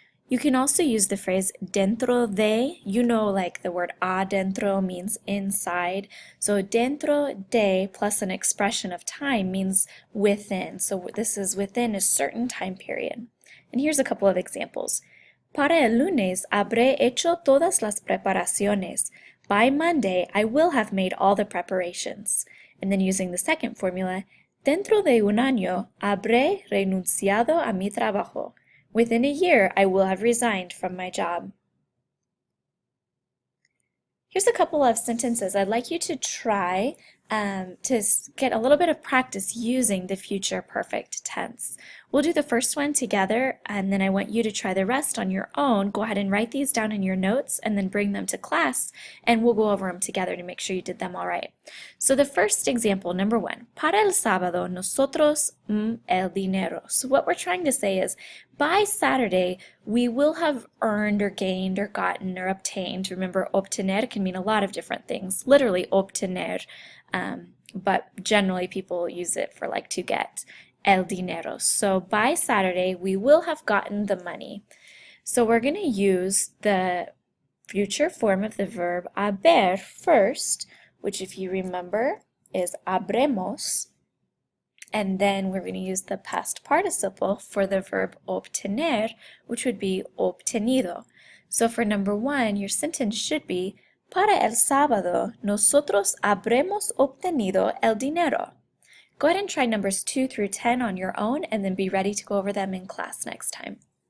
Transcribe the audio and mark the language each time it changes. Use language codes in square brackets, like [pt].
[en] You can also use the phrase dentro de. You know, like the word adentro means inside. So dentro de plus an expression of time means within. So this is within a certain time period. And here's a couple of examples. [es] Para el lunes habré hecho todas las preparaciones. [en] By Monday, I will have made all the preparations. And then using the second formula, [es] dentro de un año habré renunciado a mi trabajo. [en] Within a year, I will have resigned from my job. Here's a couple of sentences I'd like you to try to get a little bit of practice using the future perfect tense. We'll do the first one together, and then I want you to try the rest on your own. Go ahead and write these down in your notes and then bring them to class, and we'll go over them together to make sure you did them all right. So the first example, number 1, [es] para el sábado nosotros el dinero. [en] So what we're trying to say is, by Saturday, we will have earned or gained or gotten or obtained. Remember, obtener can mean a lot of different things, literally obtener, but generally people use it for like to get, el dinero. So by Saturday, we will have gotten the money. So we're going to use the future form of the verb haber first, which if you remember is habremos. And then we're going to use the past participle for the verb obtener, which would be obtenido. So for number 1, your sentence should be, [es] para el sábado, nosotros habremos obtenido el dinero. [en] Go ahead and try numbers 2 through 10 on your own and then be ready to go over them in class next time.